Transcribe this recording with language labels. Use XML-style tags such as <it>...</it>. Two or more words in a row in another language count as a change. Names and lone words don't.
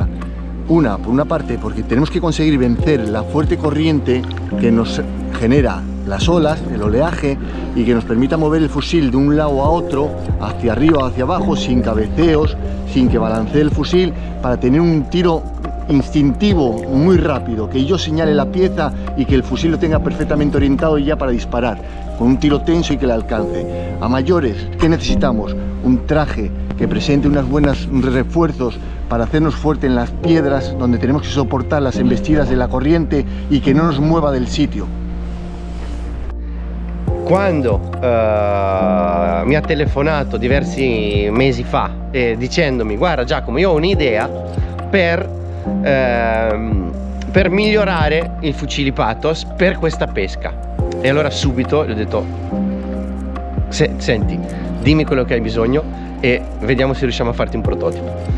<es>Por una parte, porque tenemos que conseguir vencer la fuerte corriente que nos genera las olas, el oleaje, y que nos permita mover el fusil de un lado a otro, hacia arriba o hacia abajo, sin cabeceos, sin que balancee el fusil, para tener un tiro instintivo muy rápido, que yo señale la pieza y que el fusil lo tenga perfectamente orientado y ya para disparar, con un tiro tenso y que le alcance. A mayores, ¿qué necesitamos? Un traje que presente unos buenos refuerzos para hacernos fuerte en las piedras donde tenemos que soportar las embestidas de la corriente y que no nos mueva del sitio.</es> <it>Quando mi ha telefonato diversi mesi fa dicendomi: guarda Giacomo, io ho un'idea per migliorare il fucili Patos per questa pesca, e allora subito gli ho detto: senti, dimmi quello che hai bisogno e vediamo se riusciamo a farti un prototipo.</it>